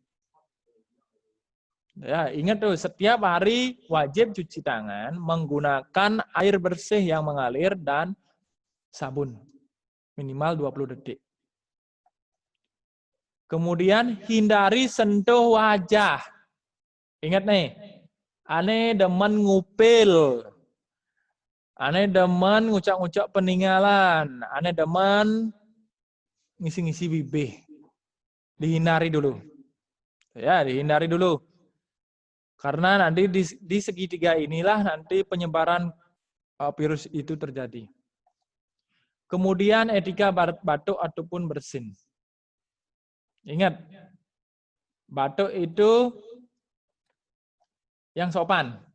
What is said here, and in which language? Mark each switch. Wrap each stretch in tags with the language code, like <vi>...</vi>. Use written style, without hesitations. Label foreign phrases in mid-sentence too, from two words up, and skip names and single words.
<id>Ya, ingat tuh, setiap hari wajib cuci tangan menggunakan air bersih yang mengalir dan sabun. Minimal 20 detik. Kemudian hindari sentuh wajah. Ingat nih,</id> <ban>ane demen ngupil, ane demen ngucap-ngucap peninggalan, ane demen ngisi-ngisi bibih.</ban> <id>Dihindari dulu. Ya, dihindari dulu. Karena nanti di segitiga inilah nanti penyebaran virus itu terjadi. Kemudian etika batuk ataupun bersin. Ingat, batuk itu yang sopan.</id>